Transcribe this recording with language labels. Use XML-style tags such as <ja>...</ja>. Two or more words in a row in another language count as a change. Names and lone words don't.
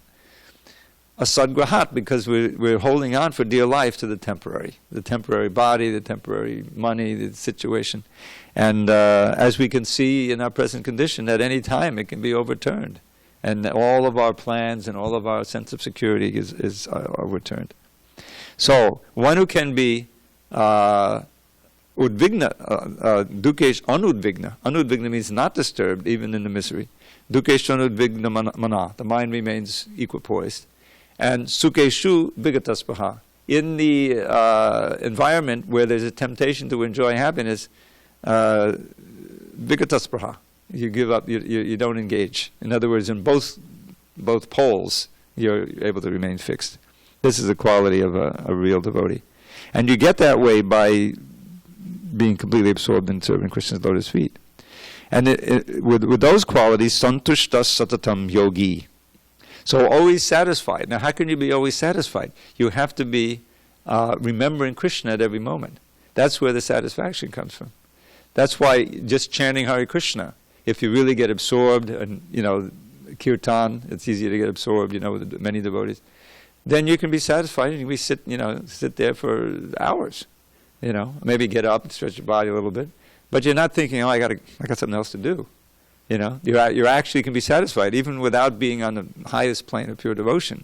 <en>Asadgrahat, because we're holding on for dear life to the temporary body, the temporary money, the situation. And as we can see in our present condition, at any time it can be overturned. And all of our plans and all of our sense of security is overturned. So, one who can be</en> <sa>udvigna, dukesh anudvigna.</sa> <en>Anudvigna means not disturbed, even in the misery.</en> <sa>Dukesh anudvigna mana.</sa> <en>The mind remains equipoised. And</en> <sa>sukeshu vigataspaha.</sa> <en>In the environment where there's a temptation to enjoy happiness, vigataspaha. You give up, you don't engage. In other words, in both poles, you're able to remain fixed. This is the quality of a real devotee. And you get that way by being completely absorbed in serving Krishna's lotus feet. And with those qualities,</en> <sa>santushta satatam yogi.</sa> <en>So always satisfied. Now how can you be always satisfied? You have to be remembering Krishna at every moment. That's where the satisfaction comes from. That's why just chanting Hare Krishna, if you really get absorbed, and kirtan, it's easier to get absorbed, with many devotees, then you can be satisfied and we sit there for hours, maybe get up and stretch your body a little bit, but you're not thinking, I got something else to do, you actually can be satisfied even without being on the highest plane of pure devotion.</en>